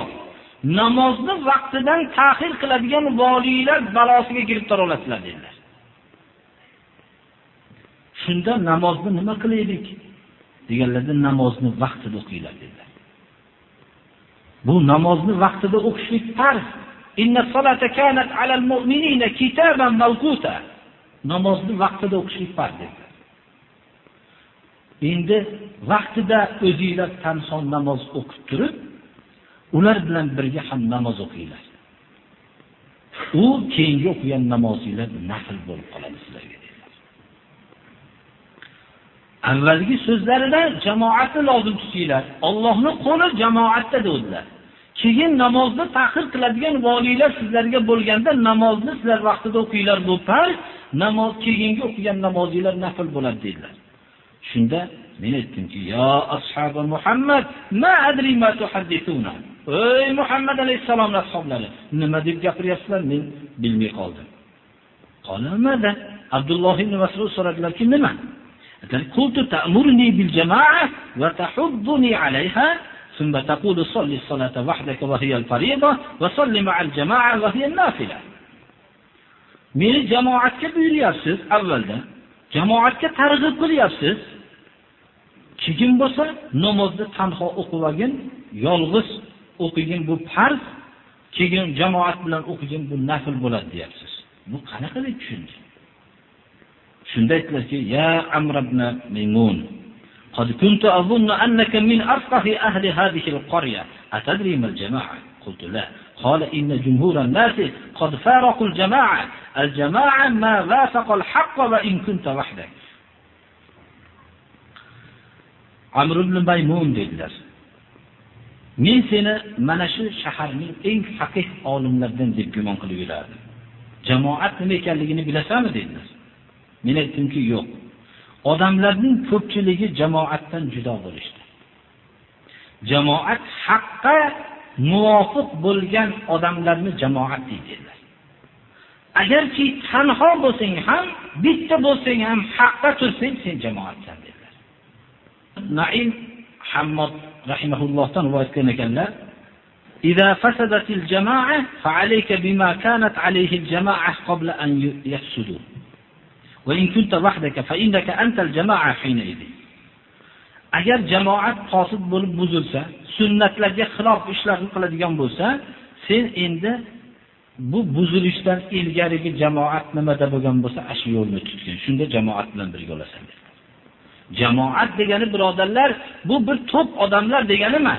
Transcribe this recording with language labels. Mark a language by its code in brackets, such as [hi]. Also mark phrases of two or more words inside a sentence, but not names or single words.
[uz] Namozni vaqtidan ta'xir qiladigan valiylar balosiga giribtor bo'ladilar dedilar. Shunda namozni nima qilaylik deganlarda namozni vaqtida o'qinglar dedilar. Bu namozni vaqtida o'qishlik farz. [ar] إن الصلاة كانت على المؤمنين كتابا موقوتا. [uz] Namozni vaqtida o'qishlik farz dedilar. Endi vaqtida o'zingizlar tanson namoz o'qib turib, ular bilan birga ham namoz o'qinglar. U keyingi o'qigan namozinglar nafl bo'lib qoladi sizlarga dedilar. Avvalgi so'zlarida jamoatni lozim tutinglar. Allohning qo'li jamoatda dedilar. Keyin namozni ta'xir qiladigan valiylar sizlarga bo'lganda namozni sizlar vaqtida o'qinglar, bu farz. Namoz keyingi o'qigan namozinglar nafl bo'ladi dedilar. Shunda men aytdimki, [ar] يا أصحاب محمد ما أدري ما تحدثون. [uz] Ey Muhammad alayhisalom ashablari, nima deb gapiryapsizlar? Men bilmay qoldim. Qolamada Abdulloh ibn Mas'ud so'radilarki, nima? [ar] قلت تأمرني بالجماعة وتحضني عليها, ثم تقول صل الصلاة وحدك وهي الفريضة وصل مع الجماعة وهي النافلة. [uz] Meni jamoatga buyuryapsiz avvalda. Jamoatga targ'ib qilyapsiz. Keyin bo'lsa namozni tanho o'qigin, yolg'iz o'qigin bu farz, keyin jamoat bilan o'qigin bu nafl bo'ladi deyapsiz. Bu qanaqa deb tushundik? Shunda aytdilarki, [ar] يا عمرو بن ميمون قد كنت أظن أنك من أفقه أهل هذه القرية أتدري ما الجماعة? قلت لا. قال إن جمهور الناس قد فارقوا الجماعة. الجماعة ما وافق الحق وإن كنت وحدك. [uz] Amr ibn Maymun dedilar. Men seni mana shu shaharning eng faqih olimlaridan deb gumon qilib yurardim. Jamoat nima ekanligini bilasanmi dedilar. Men aytdimki, yo'q. Odamlarning ko'pchiligi jamoatdan judo bo'lishdi. Jamoat haqqa muvofiq bo'lgan odamlarni jamoat deydilar. Agarki tanho bo'lsang ham, bitta bo'lsang ham haqqa tursang, sen jamoatsan dedilar. Naim Hammad rahimahullohdan rivoyat qilgan ekanlar: [ar] "إذا فسدت الجماعة فعليك بما كانت عليه الجماعة قبل أن يفسد. وإن كنت وحدك فإنك أنت الجماعة حينئذ." [uz] Agar jamoat qosid bo'lib buzilsa, sunnatlarga xilof ishlarni qiladigan bo'lsa, sen endi bu buzilishdan ilgarigi jamoat nimada bo'lgan bo'lsa, shu yo'lni tutgin. Shunda jamoat bilan birga bo'lasan. Jamoat degani birodarlar, bu bir to'p odamlar degani emas.